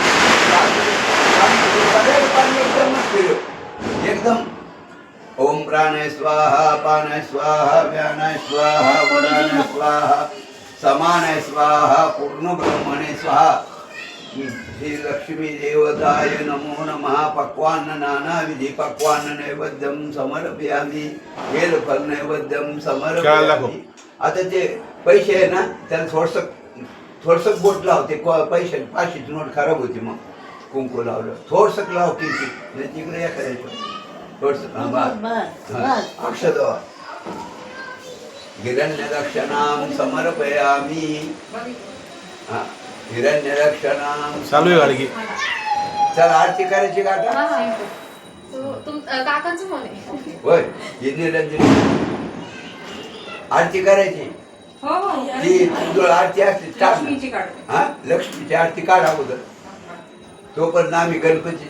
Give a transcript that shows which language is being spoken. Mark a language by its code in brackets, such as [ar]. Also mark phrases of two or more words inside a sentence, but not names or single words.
[sa] एकदम ओम प्राण प्राणाय स्वाहा पानाय स्वाहा व्यानाय स्वाहा उडानाय स्वाहा समानाय स्वाहा पूर्ण ब्रह्मणे स्वाहा. श्री लक्ष्मी देवताय नमो नमः. पक्वान्न नानाविधी पक्वान्न नैवेद्यम समर्पयामि. बेलफल नैवेद्यम समर्पयामि. [mr] आता ते पैसे आहे ना त्याला थोडस बोट लावते पैसे 500ची नोट खराब होती मग कुंकू लावलं थोडस लाव किती तिकडे या करायचं थोडस अक्षदा [sa] हिरण्यरक्षणां समर्पयामि. हिरण्यरक्षणां [mr] चालू आहे गाडी की चला आरती करायची का आता काकांचं फोन आहे. होय ही निरंजनी आरती करायची ती तुझं आरती असते हा लक्ष्मीची आरती काढ अगोदर तोपर्यंत आम्ही गणपतीची